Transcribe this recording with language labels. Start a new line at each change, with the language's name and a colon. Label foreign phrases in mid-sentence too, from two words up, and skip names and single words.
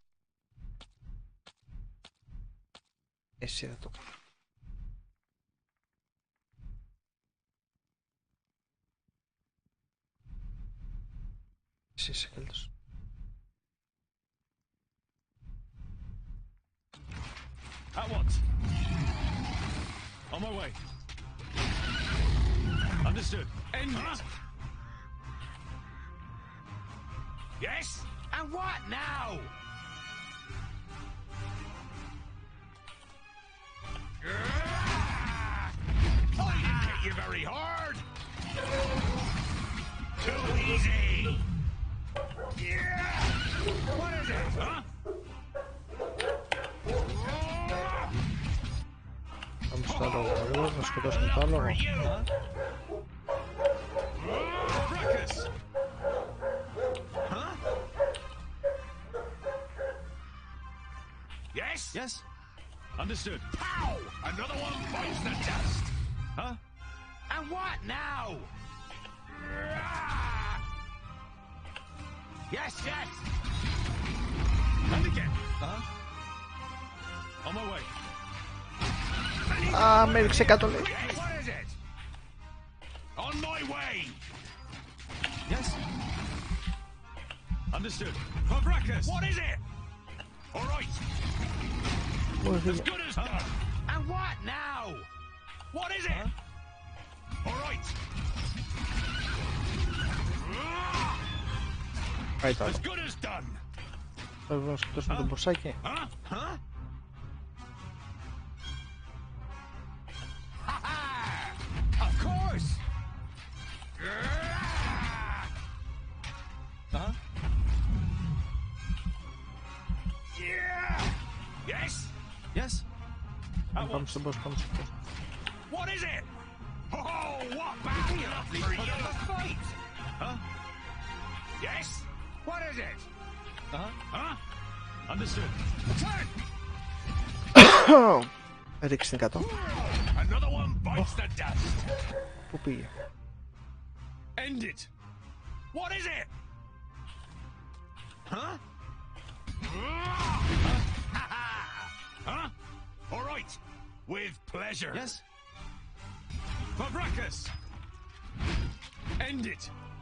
Greek: Εσύ θα το εσύ είσαι καλύτερος.
English: At once. On my way. Understood. End it. Yes? And what now? I didn't hit you very hard. Too easy. Yeah. What is it, huh?
Greek: Πάμε στο άλλο γρήγορα, να σκοτώσουμε το άλλο.
English: Yes? Yes. Understood. Pow! Another one bites the dust. Huh? And what now? Yes, yes. And again. On my way.
Greek: Α, με έριξε κάτω λέει.
English: What is it? On my way. Yes. Understood. Fabracus. What is it? All right. As good as done. And what now? What is it? All right.
Greek: Πάει το άλλο.
English: As good as done.
Greek: Θα να σκοτώσουμε τον μποσάκι.
English: Huh? Of course. Yeah. Yes. Yes.
Greek: Πάμε στον boss, πάμε στον boss.
English: What is it? Oh, what battle for you to fight? Huh? Yes. What is it? Huh? Understood. Turn.
Greek: Ρίξε την κάτω.
English: Another one bites the dust.
Greek: Πού πήγε?
English: End it. What is it? Huh? Huh? All right. With pleasure. Yes. Fabracus. End it.